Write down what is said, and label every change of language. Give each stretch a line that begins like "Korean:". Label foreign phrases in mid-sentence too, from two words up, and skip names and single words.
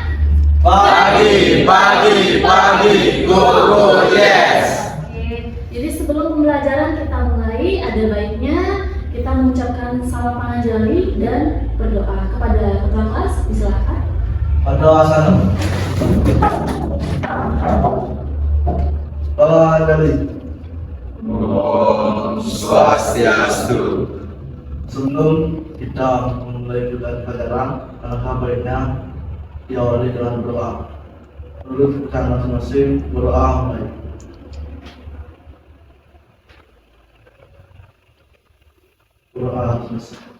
Indonesian: Pagi, guru, yes. Oke, jadi sebelum pembelajaran kita mulai, ada baiknya kita mengucapkan salam panajali dan berdoa kepada ketua kelas. Silakan. Berdoa sana. Panajali.
Balinese: Om Swastiastu.
Indonesian: Sebelum kita memulai pelajaran, alangkah baiknya diawali dengan berdoa. Menurut kita masing-masing berdoa mulai. Berdoa selesai.